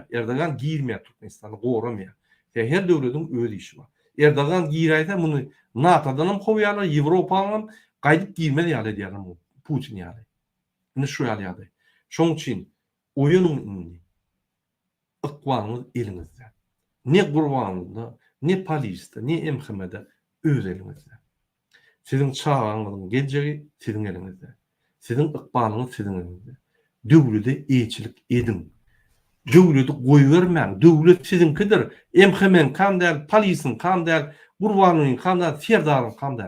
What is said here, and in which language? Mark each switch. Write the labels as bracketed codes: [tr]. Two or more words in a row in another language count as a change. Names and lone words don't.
[tk] Erdogan girmeýär Türkmenistany goramýar. Her döwletiň öz işi bar. Erdogan giýärse muny NATO'dan hem howýarlar, Ýewropadan hem gaýdyp girmeli ýaly diýerler bu Putin ýaly. Ine şu ýaly. Şoň üçin oýunyň indi ykwalyňyz eliňizde. Ne Gurbanyňda, ne Paris'te, ne MHM'de öz eliňizde. Sizin çağaňyzyň geljegi sizin eliňizde. Sizin ykbalyňyz sizin eliňizde. Döwlete eýçilik edin. Döwleti goýbermäň. Döwlet sizinkidir. MHM'nin kam däl, Paris'in kam däl, Gurbanyň kam däl, serdaryň kam däl.